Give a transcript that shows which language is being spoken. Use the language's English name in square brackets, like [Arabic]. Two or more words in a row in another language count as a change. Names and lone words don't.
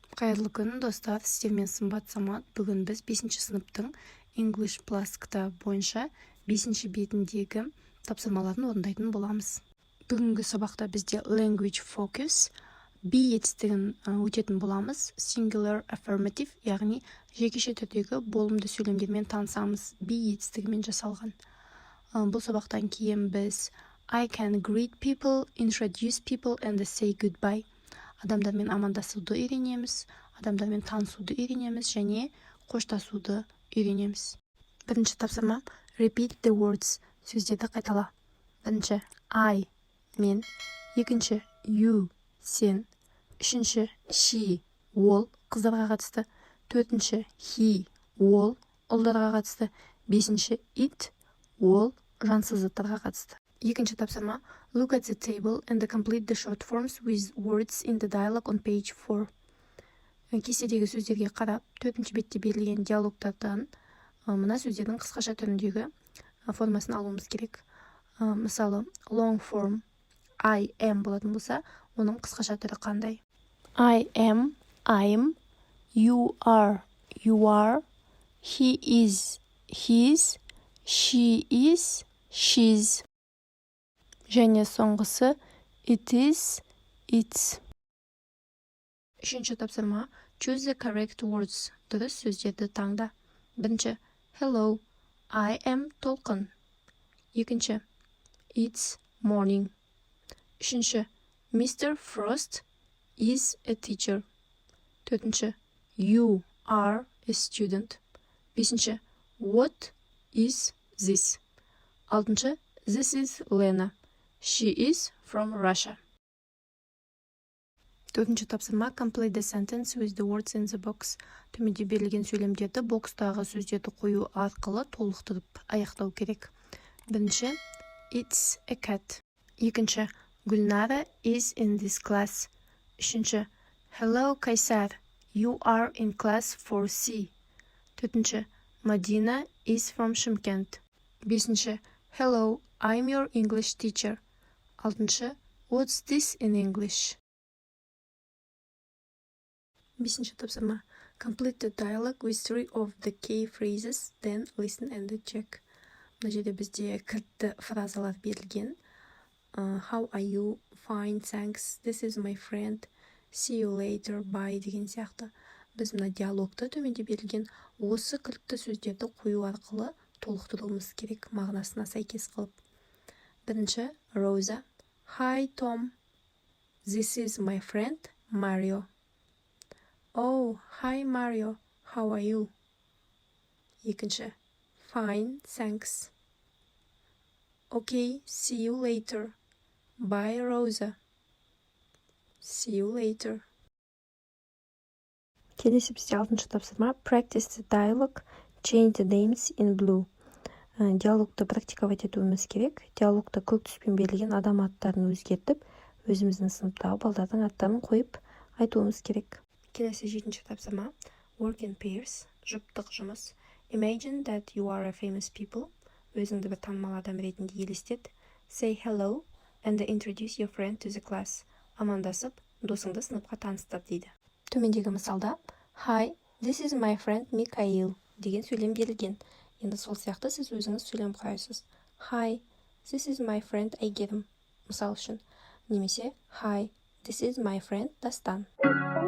[Kazakh] Қайырлы күн, достар, сіздермен сымбат самат. Бүгін біз 5-ші сыныптың English Plus кітабы бойынша 5-ші бетіндегі тапсырмаларын орындайтын боламыз. Бүгінгі сабақта бізде [English] language focus, [Kazakh] be етістігін өтетін боламыз. [English] Singular affirmative, [Kazakh] яғни жекеше түрдегі болымды сөйлемдермен танысамыз. Be етістігімен жасалған. Бұл сабақтан кейін біз [English] I can greet people, introduce people and say goodbye. [Kazakh] Адамдармен амандасуды үйренеміз, адамдармен танысуды үйренеміз және қоштасуды үйренеміз. Бірінші тапсырма [English] repeat the words, [Kazakh] сөздерді қайтала. Бірінші I, мен. Екінші you, сен. Үшінші she, ол, қыздарға қатысты. Төртінші he, ол, ұлдарға қатысты. Бесінші it, ол, жансыз заттарға қатысты. Екінші тапсырма [English] look at the table and complete the short forms with words in the dialogue on page 4. [Kazakh] Кестедегі сөздерге қарап, төртінші бетте берілген диалогтардан мына сөздердің қысқаша түріндегі формасын алуымыз керек. Мысалы, [English] long form I am [Kazakh] болатын болса, оның қысқаша түрі қандай? [English] I am, I'm, you are, he is, his, she is, she's. [Kazakh] Және соңғысы [English] it is, it's. [Kazakh] Үшінші тапсырма [English] choose the correct words, [Kazakh] дұрыс сөздерді таңда. [English] Бірінші hello, I am толқын. Екінші it's morning. Үшінші Mr. Frost is a teacher. Төртінші you are a student. Бесінші what is this? Алтыншы this is Lena. She is from Russia. [Kazakh] Төртінші тапсырма [English] complete the sentence with the words in the box. [Kazakh] Төменде берілген сөйлемдерді бокстағы сөздерді қою арқылы толықтырып аяқтау керек. [English] Бірінші it's a cat. Екінші Гүлнара is in this class. Үшінші hello Кайсар, you are in class 4C. Төртінші Мадина is from Шымкент. Бесінші hello, I'm your English teacher. Алтыншы what's this in English? [Kazakh] Бесінші тапсырма [English] complete the dialogue with 3 of the key phrases, then listen and check. [Kazakh] Мына жерде бізде кілтті фразалар берілген. [English] How are you? Fine, thanks. This is my friend. See you later. Bye [Kazakh] деген сияқты. Біз мына диалогты төменде берілген осы кілтті сөздерді қою арқылы толықтыруымыз керек, мағынасына сәйкес қылып. [English] Бірінші Rosa. Hi Tom. This is my friend Mario. Oh, hi Mario. How are you? Екінші Fine, thanks. Okay, see you later. Bye Rosa. See you later. [Kazakh] Келесі бізде алтыншы тапсырма [English] practice the dialogue, change the names in blue. [Kazakh] Диалогты практиковать етуіміз керек. Диалогта көк түспен берілген адам аттарын өзгертіп, өзіміздің сыныптағы балдардың аттарын қойып айтуымыз керек. Келесі жетінші тапсырма [English] work in pairs, [Kazakh] жұптық жұмыс. [English] Imagine that you are a famous people. [Kazakh] Өзіңді бір танымал адам ретінде елестет. [English] Say hello and introduce your friend to the class. [Kazakh] Амандасып, досыңды сыныпқа таныстыр дейді. Төмендегі мысалда [English] Hi, this is my friend Mikhail [Kazakh] деген сөйлем берілген. Енді сол сияқты сіз өзіңіз сөйлем құрайсыз. [English] Hi, this is my friend Әйгерім. [Kazakh] Мысал үшін. [English] Немесе Hi, this is my friend Дастан.